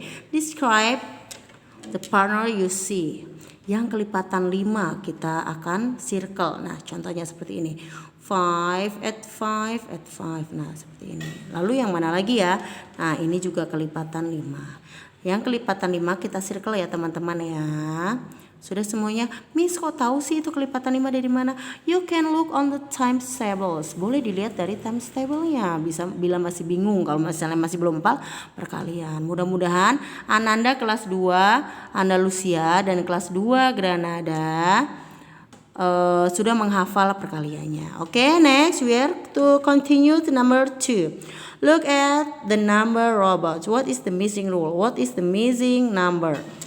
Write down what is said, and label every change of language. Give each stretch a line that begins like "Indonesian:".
English: Describe the partner you see.
Indonesian: Yang kelipatan 5 kita akan circle. Nah, contohnya seperti ini. 5 add 5 add 5. Nah, seperti ini. Lalu yang mana lagi ya? Nah, ini juga kelipatan 5. Yang kelipatan 5 kita circle ya teman-teman ya. Sudah semuanya? Miss kok tahu sih itu kelipatan 5 dari mana?
English: You can look on the times tables.
Indonesian: Boleh dilihat dari times table-nya. Bisa bila masih bingung, kalau misalnya masih belum hafal perkalian. Mudah-mudahan Ananda kelas 2 Andalusia dan kelas 2 Granada sudah menghafal perkaliannya.
English: Okay, next we are to continue to number 2. Look at the number robots. What is the missing rule? What is the missing number?